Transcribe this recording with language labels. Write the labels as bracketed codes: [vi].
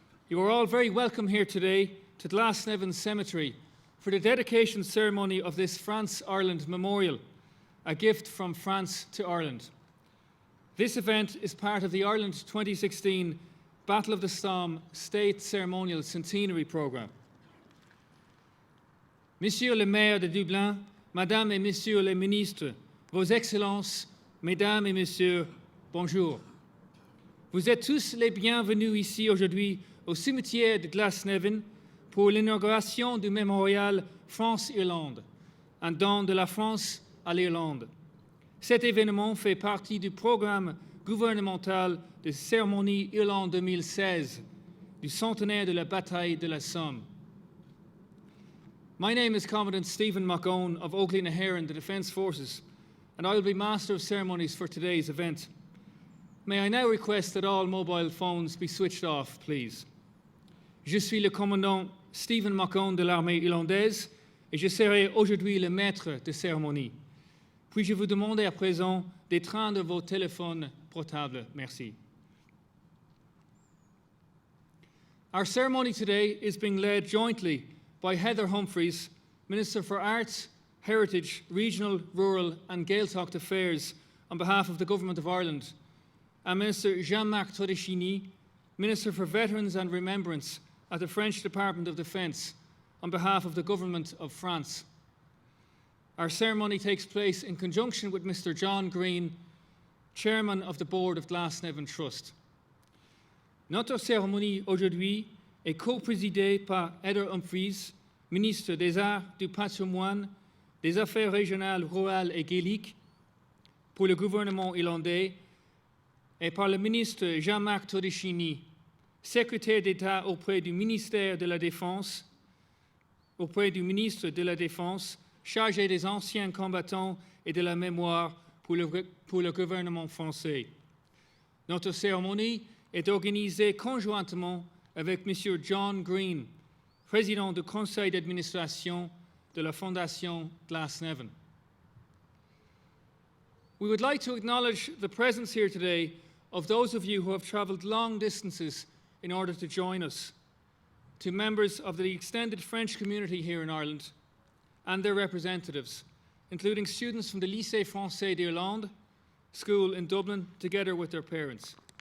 [en] You are all very welcome here today to Glasnevin Cemetery for the dedication ceremony of this France-Ireland memorial, a gift from France to Ireland. This event is part of the Ireland 2016 Battle of the Somme State Ceremonial Centenary Programme. [fr] Monsieur le maire de Dublin, Madame et Messieurs les ministres, Vos Excellences, Mesdames et Messieurs, bonjour. Vous êtes tous les bienvenus ici aujourd'hui au cimetière de Glasnevin pour l'inauguration du mémorial France-Irlande, un don de la France à l'Irlande. Cet événement fait partie du programme gouvernemental de cérémonie Irlande 2016, du centenaire de la bataille de la Somme. [en] My name is Commandant Stephen McOwen of Oakley-na-Heron, the Defence Forces, and I will be Master of Ceremonies for today's event. May I now request that all mobile phones be switched off, please. [fr] Je suis le commandant Stephen McOwen de l'armée irlandaise et je serai aujourd'hui le maître de cérémonie. Puis-je vous demander à présent d'éteindre vos téléphones portables? Merci. [en] Our ceremony today is being led jointly by Heather Humphreys, Minister for Arts, Heritage, Regional, Rural and Gaeltacht Affairs on behalf of the Government of Ireland, and Minister Jean-Marc Todeschini, Minister for Veterans and Remembrance at the French Department of Defence on behalf of the Government of France. Our ceremony takes place in conjunction with Mr. John Green, Chairman of the Board of Glasnevin Trust. [fr] Notre cérémonie aujourd'hui est co-présidée par Heather Humphreys, ministre des Arts, du Patrimoine, des Affaires régionales, rurales et gaéliques pour le gouvernement irlandais, et par le ministre Jean-Marc Todeschini, secrétaire d'État auprès du ministère de la Défense, auprès du ministre de la Défense, chargé des anciens combattants et de la mémoire pour le gouvernement français. Notre cérémonie est organisée conjointement avec M. John Green, président du conseil d'administration de la Fondation Glasnevin. [en] We would like to acknowledge the presence here today of those of you who have travelled long distances in order to join us, to members of the extended French community here in Ireland and their representatives, including students from the Lycée Français d'Irlande school in Dublin, together with their parents.